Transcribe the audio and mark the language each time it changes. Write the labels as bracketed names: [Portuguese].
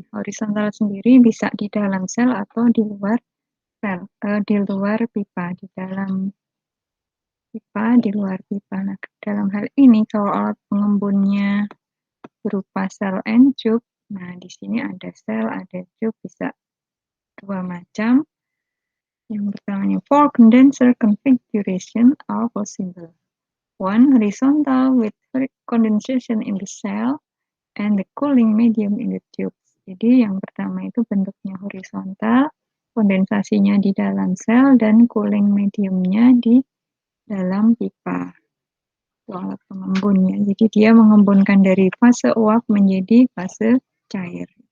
[Indonesian] Horizontal sendiri bisa di dalam sel atau di luar sel, di luar pipa, di dalam pipa, di luar pipa. Nah, dalam hal ini kalau alat pengembunnya berupa sel and tube, nah di sini ada sel, ada tube, bisa dua macam. Yang pertamanya, [English] four condenser configuration are possible. One horizontal with condensation in the cell and the cooling medium in the tube. [Indonesian] Jadi yang pertama itu bentuknya horizontal, kondensasinya di dalam sel dan cooling mediumnya di dalam pipa. Itu alat pengembunnya. Jadi dia mengembunkan dari fase uap menjadi fase cair.